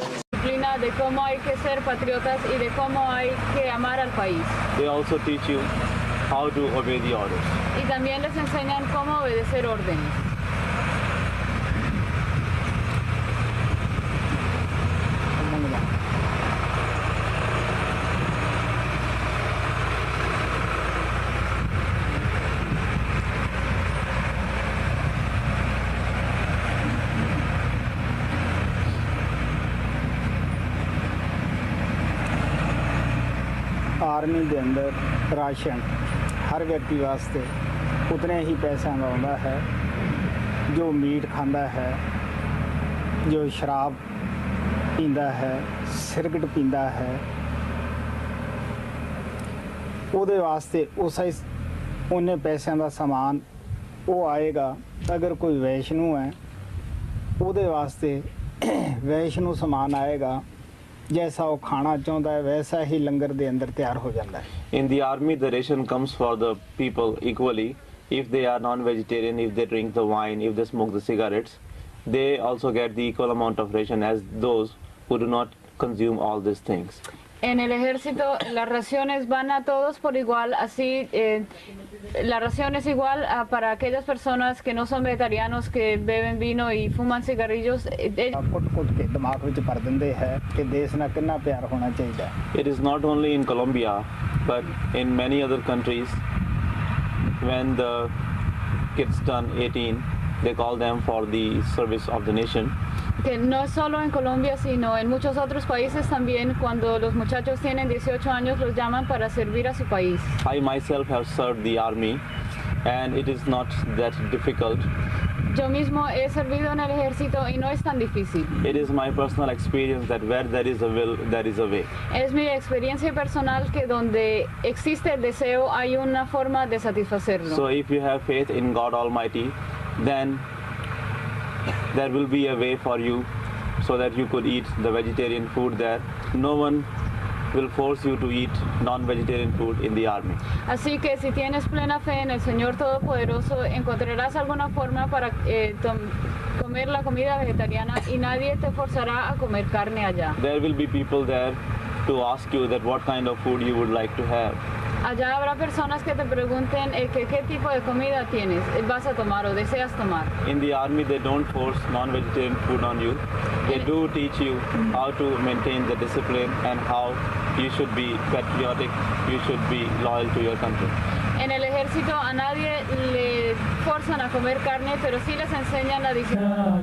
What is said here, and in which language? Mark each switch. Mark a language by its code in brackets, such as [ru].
[es] Disciplina de cómo hay que ser patriotas y de cómo hay que amar al país. [en] They also teach you how to obey the orders. [es] Y también les enseñan cómo obedecer órdenes. [pa] Army ਦੇ ਅੰਦਰ ration ਹਰ ਵਿਅਕਤੀ ਵਾਸਤੇ ਉਤਨੇ ਹੀ ਪੈਸਿਆਂ ਦਾ ਆਉਂਦਾ ਹੈ ਜੋ meat ਖਾਂਦਾ ਹੈ, ਜੋ ਸ਼ਰਾਬ ਪੀਂਦਾ ਹੈ, ਸਿਗਰਟ ਪੀਂਦਾ ਹੈ, ਉਹਦੇ ਵਾਸਤੇ ਉਸੇ ਉਹਨੇ ਪੈਸਿਆਂ ਦਾ ਸਮਾਨ ਉਹ ਆਏਗਾ। ਅਗਰ ਕੋਈ ਵੈਸ਼ਨੂ ਹੈ ਉਹਦੇ ਵਾਸਤੇ ਵੈਸ਼ਨੂ ਸਮਾਨ ਆਏਗਾ। [hi] जैसा वो खाना चाहता है वैसा ही लंगर दे अंदर तैयार हो जाता है। [en] In the army, the ration comes for the people equally. If they are non-vegetarian, if they drink the wine, if they smoke the cigarettes, they also get the equal amount of ration as those who do not consume all these things. [es] En el ejército las raciones van a todos por igual, así la ración es igual para aquellas personas que no son vegetarianos, que beben vino y fuman cigarrillos. [pa] ਕੁੱਟ ਕੇ ਦਿਮਾਗ ਵਿੱਚ ਭਰ ਦਿੰਦੇ ਹੈ ਕਿ ਦੇਸ਼ ਨਾਲ ਕਿੰਨਾ ਪਿਆਰ ਹੋਣਾ ਚਾਹੀਦਾ ਹੈ। [en] It is not only in Colombia, but in many other countries, when the kids turn 18, they call them for the service of the nation. [es] Que no es solo en Colombia, sino en muchos otros países también, cuando los muchachos tienen 18 años los llaman para servir a su país. [en] I myself have served the army and it is not that difficult. [es] Yo mismo he servido en el ejército y no es tan difícil. [en] It is my personal experience that where there is a will, there is a way. [es] Es mi experiencia personal que donde existe el deseo hay una forma de satisfacerlo. [en] So if you have faith in God Almighty, then there will be a way for you so that you could eat the vegetarian food there. No one will force you to eat non-vegetarian food in the army. [es] Así que si tienes plena fe en el Señor Todopoderoso, encontrarás alguna forma para comer la comida vegetariana y nadie te forzará a comer carne allá. [en] There will be people there to ask you that what kind of food you would like to have. [es] Allá habrá personas que te pregunten qué tipo de comida tienes, vas a tomar o deseas tomar. [en] In the army, they don't force non-vegetarian food on you. They do teach you how to maintain the discipline and how you should be patriotic, you should be loyal to your country. [es] En el ejército a nadie le forzan a comer carne, pero sí les enseñan la disciplina.